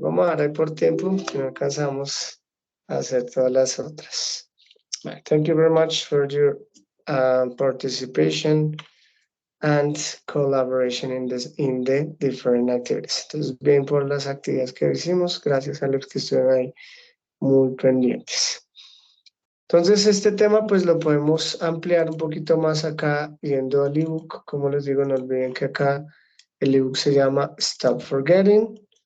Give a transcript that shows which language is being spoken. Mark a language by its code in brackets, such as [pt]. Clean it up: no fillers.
[es] Vamos a dar por tiempo, si no alcanzamos a hacer todas las otras. [en] Thank you very much for your participation and collaboration in the different activities. [es] Entonces, bien por las actividades que hicimos, gracias a los que estuvieron ahí muy pendientes. Entonces, este tema pues lo podemos ampliar un poquito más acá viendo el ebook. Como les digo, no olviden que acá el ebook se llama Stop Forgetting.